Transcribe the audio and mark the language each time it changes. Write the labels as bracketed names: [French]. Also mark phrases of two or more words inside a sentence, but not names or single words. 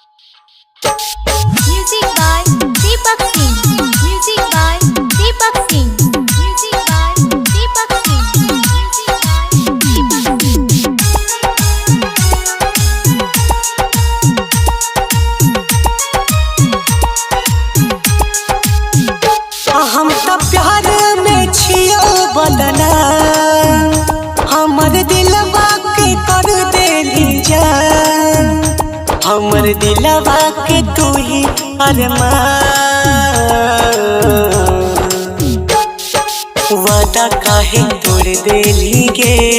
[English] Music by Deepak Singh. Music by Deepak Singh. Music by Deepak Singh. Music by Deepak Singh. [Maithili] हम तो प्यार में छियो बदना हमर दिलवा के कर देली जान हमर दिलवा के तू ही अरमान वादा काहे तोड़ देली गे